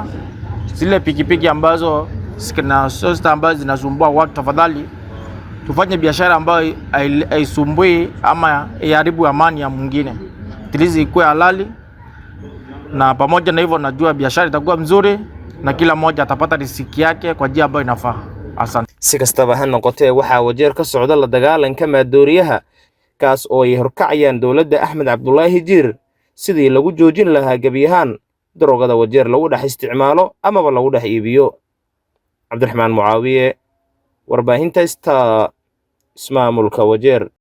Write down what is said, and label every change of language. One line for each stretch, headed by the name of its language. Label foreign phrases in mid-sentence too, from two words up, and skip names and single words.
Swahili: Zile pikipiki ambazo zina sosta ambazo zinasumbua watu, tafadhali tufanye biashara ambayo haisumbui ama iharibu amani ya mwingine. Tilizi ikuwe halali, na pamoja na hivyo najua biashara itakuwa mzuri na kila mmoja atapata riziki yake kwa njia ambayo inafaa. Asante.
Somali: Si kastaba ha noqotee waxaa Wajeer ka socda la dagaalanka maadooriyaha kaas oo ay horkacayaan dowladda Axmed Cabdullaahi Jiir sidii lagu joojin lahaa gabi ahaan daroogada Wajeer lagu dhex isticmaalo amaba lagu dhex iibiyo. Cabdiraxmaan Mucaawiye, warbaahinta ismaamulka Wajeer.